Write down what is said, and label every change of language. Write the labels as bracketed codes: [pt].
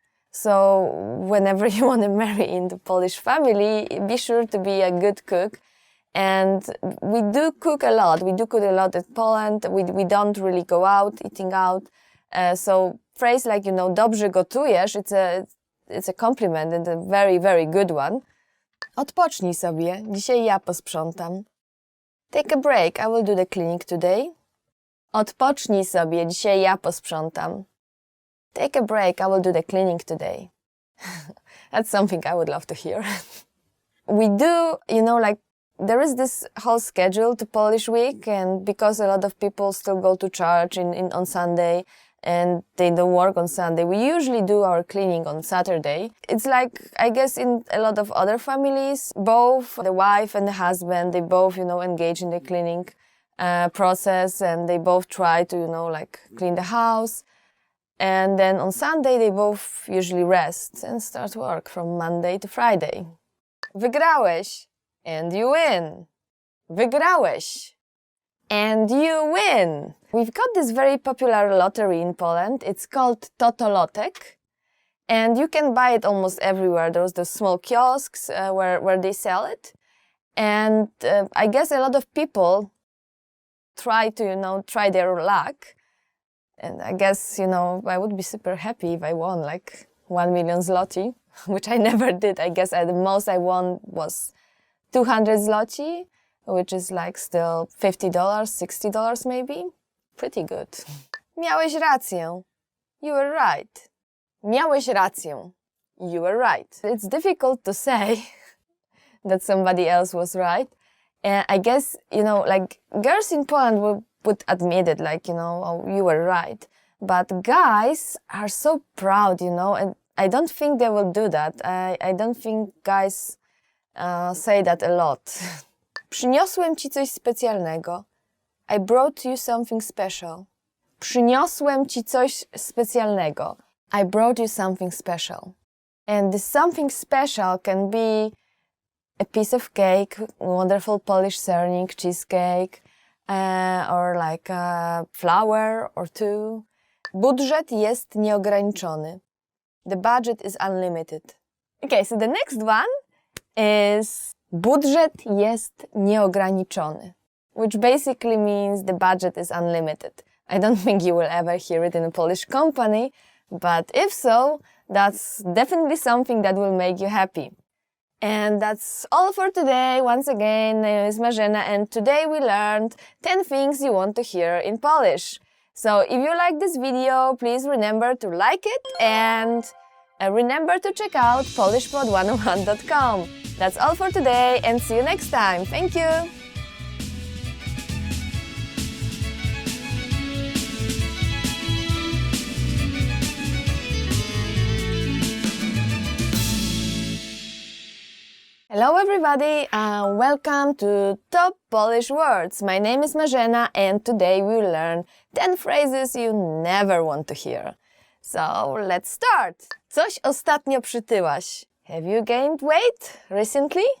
[en] So whenever you want to marry into Polish family, be sure to be a good cook. And we do cook a lot. We do cook a lot in Poland. We don't really go out, eating out. So phrase like, you know, [pl] dobrze gotujesz, [en] it's a compliment and a very, very good one. [pl] Odpocznij sobie, dzisiaj ja posprzątam. [en] Take a break, I will do the cleaning today. [pl] Odpocznij sobie, dzisiaj ja posprzątam. [en] Take a break, I will do the cleaning today. That's something I would love to hear. We do, you know, like, there is this whole schedule to Polish Week, and because a lot of people still go to church on Sunday, and they don't work on Sunday, we usually do our cleaning on Saturday. It's like, I guess in a lot of other families, both the wife and the husband, they both, you know, engage in the cleaning process, and they both try to, you know, like clean the house. And then on Sunday, they both usually rest and start work from Monday to Friday. [pl] Wygrałeś, [en] and you win. [pl] Wygrałeś. [en] and you win! We've got this very popular lottery in Poland. It's called Totolotek, and you can buy it almost everywhere. There's the small kiosks where they sell it. And I guess a lot of people try to, try their luck. And I guess, I would be super happy if I won like 1 million zloty, which I never did. I guess the most I won was 200 zloty, which is like still $50, $60 maybe. Pretty good. [pl] Miałeś rację. [en] You were right. [pl] Miałeś rację. [en] You were right. It's difficult to say that somebody else was right. And I guess, like girls in Poland would admit it, like, oh, you were right. But guys are so proud, and I don't think they will do that. I don't think guys say that a lot. [pl] Przyniosłem ci coś specjalnego. [en] I brought you something special. [pl] Przyniosłem ci coś specjalnego. [en] I brought you something special. And this something special can be a piece of cake, wonderful Polish sernik, cheesecake, or like a flower or two. [pl] Budżet jest nieograniczony. [en] The budget is unlimited. Okay, so the next one is [pl] budżet jest nieograniczony, [en] which basically means the budget is unlimited. I don't think you will ever hear it in a Polish company, but if so, that's definitely something that will make you happy. And that's all for today. Once again, my name is Marzena, and today we learned 10 things you want to hear in Polish. So if you like this video, please remember to like it and remember to check out polishpod101.com. That's all for today, and see you next time. Thank you! Hello everybody, welcome to Top Polish Words. My name is Marzena, and today we will learn 10 phrases you never want to hear. So let's start. [pl] Coś ostatnio przytyłaś. [en] Have you gained weight recently?